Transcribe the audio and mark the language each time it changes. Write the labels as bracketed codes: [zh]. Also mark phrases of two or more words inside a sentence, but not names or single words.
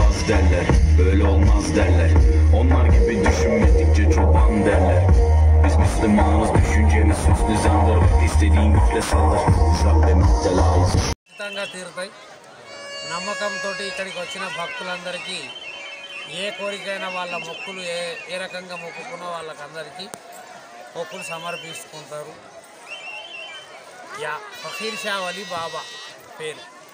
[tr] derler, böyle olmaz derler. Onlar gibi düşünmedikçe çoban derler. Biz Müslümanız, düşüncemiz süslü zandır. İstediğin güçle saldır, uzak ve müptelayız. [te] ఖచ్చితంగా తీరుతాయి. నమ్మకంతో ఇక్కడికి వచ్చిన భక్తులందరికీ ఏ కోరికైనా వాళ్ళ మొక్కులు ఏ రకంగా మొక్కుకున్న వాళ్ళకందరికీ మొక్కులు సమర్పించుకుంటారు. ఫకీర్ షా వలీ బాబా పేరు.